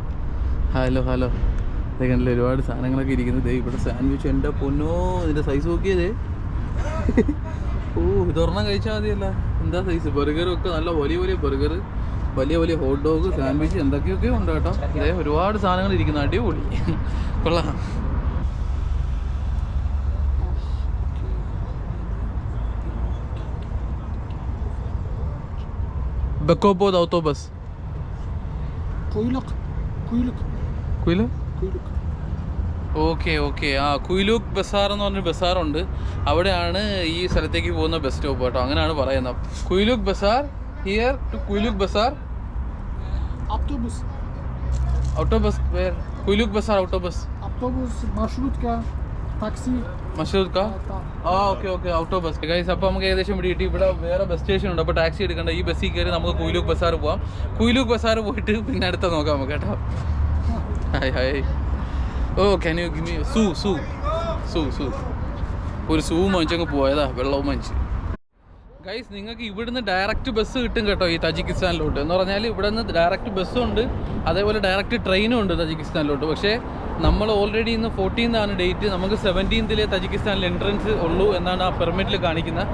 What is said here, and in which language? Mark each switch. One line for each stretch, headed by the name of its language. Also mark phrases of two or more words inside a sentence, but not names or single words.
Malayalam: ഹലോ ഇതൊക്കെ ഒരുപാട് സാധനങ്ങളൊക്കെ ഇരിക്കുന്നത്. ഇവിടെ സാൻഡ്വിച്ച്, എൻ്റെ പൊന്നോ, ഇതിൻ്റെ സൈസ് നോക്കിയതേ. ഓ, ഇതൊരെണ്ണം കഴിച്ചാൽ മതിയല്ല. എന്താ സൈസ്. ബർഗറും ഒക്കെ നല്ല വലിയ ബർഗർ, വലിയ
English: hot dog,
Malayalam: സാൻഡ്വിച്ച്, എന്തൊക്കെയൊക്കെ ഉണ്ട് കേട്ടോ. ഇതേ ഒരുപാട് സാധനങ്ങൾ ഇരിക്കുന്നു, അടിപൊളി, കൊള്ളാം.
Uzbek: Bekobod autobus. Kuyluk.
Malayalam: ഓക്കെ. കുയിലൂക്ക് ബസാർ എന്ന് പറഞ്ഞൊരു ബസാറുണ്ട്. അവിടെയാണ് ഈ സ്ഥലത്തേക്ക് പോകുന്ന ബസ് സ്റ്റോപ്പ് കേട്ടോ, അങ്ങനെയാണ് പറയുന്നത്. കുയിലൂക്ക് ബസാർ,
English: here to
Malayalam: കുയിലൂക്ക് ബസാർ.
Uzbek: Autobus.
English: Autobus where? കുയിലൂക്ക് ബസാർ autobus.
Russian: Autobus, marshrutka, taxi.
Malayalam: മഷൂർക്ക. ഓക്കെ autobus. ഗൈസ്, അപ്പോൾ നമുക്ക് ഏകദേശം ഇവിടെ കിട്ടി. ഇവിടെ വേറെ
English: bus station
Malayalam: ഉണ്ട്, അപ്പോൾ ടാക്സി എടുക്കണ്ട. ഈ ബസ്സിൽ കയറി നമുക്ക് കുയിലൂക്ക് ബസാർ പോവാം. കുയിലൂക്ക് ബസാർ പോയിട്ട് പിന്നെ അടുത്ത നോക്കാം നമുക്ക് കേട്ടോ. ഹായ്. ഓ,
English: can you give me su
Malayalam: ഒരു സൂ വാങ്ങിച്ചങ്ങ് പോയതാ, വെള്ളവും വാങ്ങിച്ച്. ഗൈസ്, നിങ്ങൾക്ക് ഇവിടുന്ന്
English: direct bus
Malayalam: കിട്ടും കേട്ടോ ഈ തജിക്കിസ്ഥാനിലോട്ട്. എന്ന് പറഞ്ഞാൽ ഇവിടെ നിന്ന് ഡയറക്റ്റ് ബസ്സും ഉണ്ട്, അതേപോലെ ഡയറക്റ്റ് ട്രെയിനും ഉണ്ട് തജിക്കിസ്ഥാനിലോട്ട്. പക്ഷേ നമ്മൾ ഓൾറെഡി ഇന്ന് 14th ഡേറ്റ്, നമുക്ക് 17th തജിക്കിസ്ഥാനിൽ എൻട്രൻസ് ഉള്ളൂ എന്നാണ് ആ പെർമിറ്റിൽ കാണിക്കുന്നത്.